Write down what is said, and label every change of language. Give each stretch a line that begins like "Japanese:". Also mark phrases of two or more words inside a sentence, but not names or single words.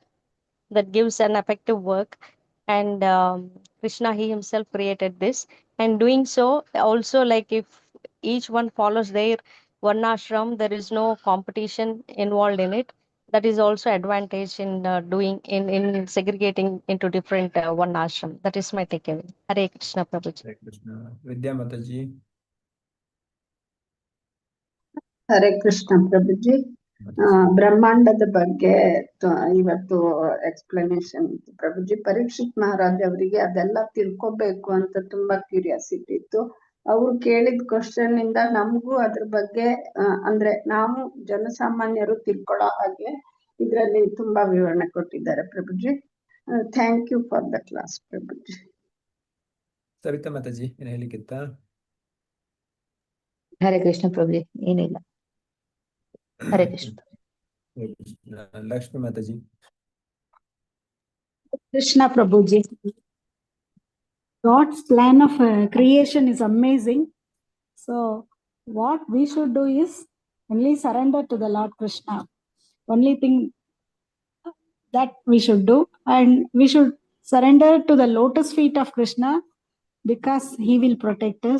English: That gives an effective work. And Krishna, he himself created this. And doing so also, like if each one follows their varnashram, there is no competition involved in it. That is also advantage in doing in segregating into different varnashram. That is my takeaway. Hare Krishna, Prabhuji. Hare Krishna, Vidya Mataji.
Kannada: ಹರೇ ಕೃಷ್ಣ ಪ್ರಭುಜಿ. ಬ್ರಹ್ಮಾಂಡದ ಬಗ್ಗೆ ಇವತ್ತು ಎಕ್ಸ್ಪ್ಲನೇಷನ್ ಇತ್ತು ಪ್ರಭುಜಿ. ಪರೀಕ್ಷಿತ್ ಮಹಾರಾಜ್ ಅವರಿಗೆ ಅದೆಲ್ಲ ತಿಳ್ಕೊಬೇಕು ಅಂತ ತುಂಬಾ ಕ್ಯೂರಿಯಾಸಿಟಿ ಇತ್ತು. ಅವ್ರು ಕೇಳಿದ ಕ್ವಶನ್ ಇಂದ ನಮಗೂ ಅದ್ರ ಬಗ್ಗೆ ಅಂದ್ರೆ ನಾವು ಜನಸಾಮಾನ್ಯರು ತಿಳ್ಕೊಳ್ಳೋ ಹಾಗೆ ಇದ್ರಲ್ಲಿ ತುಂಬಾ ವಿವರಣೆ ಕೊಟ್ಟಿದ್ದಾರೆ ಪ್ರಭುಜಿ.
English: Thank you for the class Prabhuji.
Kannada: ಸವಿತಾ ಮಾತಾಜಿ, ಏನು ಹೇಳಿಕ್ಕಿತ್ತ? ಹರೇ ಕೃಷ್ಣ ಪ್ರಭುಜಿ, ಏನಿಲ್ಲ. ಹರೇ ಕೃಷ್ಣ. ಲಕ್ಷ್ಮಿ ಮಾತಾಜಿ.
English: Krishna Prabhuji. God's plan of creation is amazing. So what we should do is only surrender to the Lord Krishna. Only thing that we should do, and we should surrender to the lotus feet of Krishna, because he will protect us.